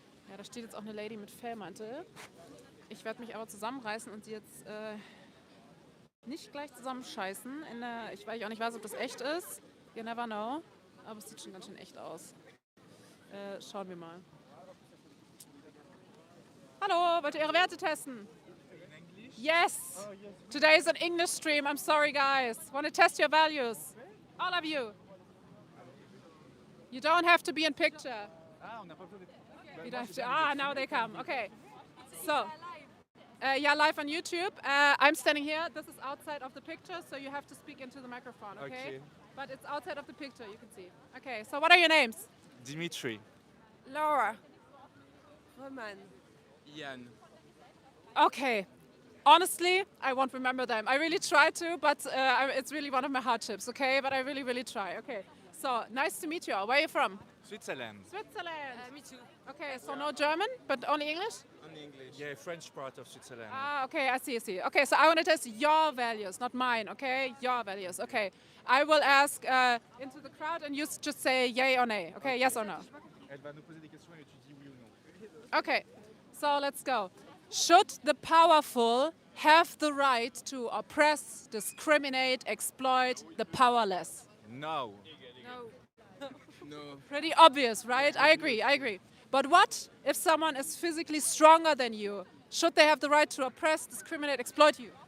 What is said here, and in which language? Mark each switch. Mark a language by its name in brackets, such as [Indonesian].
[German] Ja, da steht jetzt auch eine Lady mit Fellmantel. Ich werde mich aber zusammenreißen und sie jetzt nicht gleich zusammenscheißen. Weil ich auch nicht weiß, ob das echt ist. [English] You never know. [German] Aber es sieht schon ganz schön echt aus. Schauen wir mal. Hallo, wollt ihr ihre Werte testen? [English] Yes! Today is an English stream. I'm sorry, guys. Want to test your values? All of you. You don't have to be in picture. You don't have to. Now they come. Okay. So. Yeah, live on YouTube. I'm standing here. This is outside of the picture, so you have to speak into the microphone, okay? But it's outside of the picture, you can see. Okay, so what are your names? Dimitri. Laura. Roman. Jan. Okay. Honestly, I won't remember them. I really try to, but it's really one of my hardships, okay? But I really, really try. Okay. So, nice to meet you all. Where are you from? Switzerland. Switzerland. Me too. Okay, so no German, but only English? Only English. Yeah, French part of Switzerland. Okay, I see. Okay, so I want to test your values, not mine, okay? Your values, okay. I will ask into the crowd and you just say yay or nay, okay? Yes or no? [French] Elle va nous poser des questions et tu dis oui ou non. [English] Okay, so let's go. Should the powerful have the right to oppress, discriminate, exploit the powerless? No. No. Pretty obvious, right? I agree. But what if someone is physically stronger than you? Should they have the right to oppress, discriminate, exploit you?